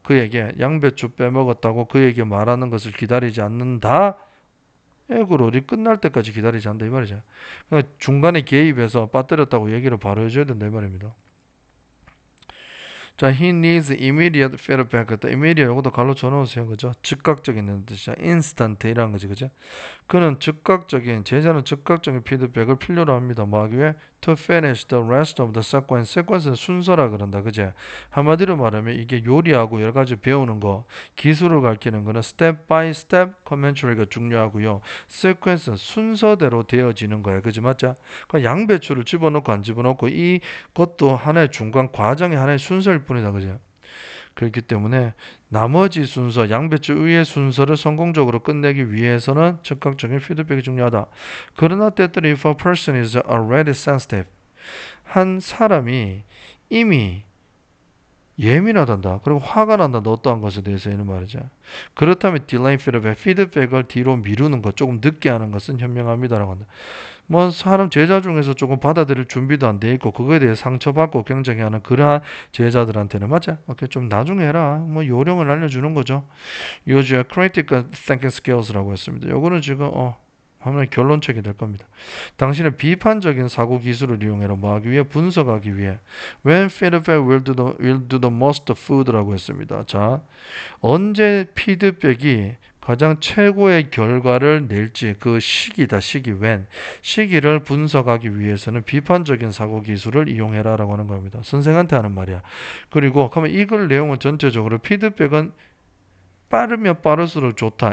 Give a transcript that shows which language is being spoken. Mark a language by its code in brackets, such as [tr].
[ko] 그에게 양배추 빼먹었다고 그에게 말하는 것을 기다리지 않는다. 에고로 우리 끝날 때까지 기다리지 않는다 이 말이죠. 그러니까 중간에 개입해서 빠뜨렸다고 얘기를 바로 해줘야 된다 이 말입니다. [en] 자, he needs immediate feedback. [ko] immediate 요것도 갈로 쳐놓으세요. 그죠? 즉각적인 뜻이야. instant 이라는 거지. 그죠? 그는 즉각적인, 제자는 즉각적인 피드백을 필요로 합니다. 뭐 하기 위해? [en] to finish the rest of the sequence. [ko] sequence는 순서라 그런다. 그죠? 한마디로 말하면 이게 요리하고 여러 가지 배우는 거, 기술을 가르치는 거는 step by step commentary가 중요하고요. sequence는 순서대로 되어지는 거야. 그지? 맞죠? 그러니까 양배추를 집어넣고 안 집어넣고 이것도 하나의 중간 과정의 하나의 순서일 뿐이다. 그죠? 그렇기 때문에 나머지 순서, 양배추 위의 순서를 성공적으로 끝내기 위해서는 즉각적인 피드백이 중요하다. 그러나 때때로 [en] if a person is already sensitive, [ko] 한 사람이 이미 예민하단다. 그리고 화가 난다. 어떠한 것에 대해서 이런 말이죠. 그렇다면 delay feedback, 피드백을 뒤로 미루는 것, 조금 늦게 하는 것은 현명합니다라고 한다. 뭐 사람 제자 중에서 조금 받아들일 준비도 안 돼 있고 그거에 대해 상처받고 굉장히 하는 그러한 제자들한테는 맞아. 오케이, 좀 나중에 해라. 뭐 요령을 알려주는 거죠. 요즘 critical thinking skills라고 했습니다. 요거는 지금 하나의 결론책이 될 겁니다. 당신의 비판적인 사고 기술을 이용해라. 뭐 하기 위해? 분석하기 위해. [en] When feedback will do the most food라고 했습니다. [ko] 자, 언제 피드백이 가장 최고의 결과를 낼지 그 시기다. 시기 when. 시기를 분석하기 위해서는 비판적인 사고 기술을 이용해라라고 하는 겁니다. 선생한테 하는 말이야. 그리고 그러면 이걸 내용은 전체적으로 피드백은 빠르면 빠를수록 좋다.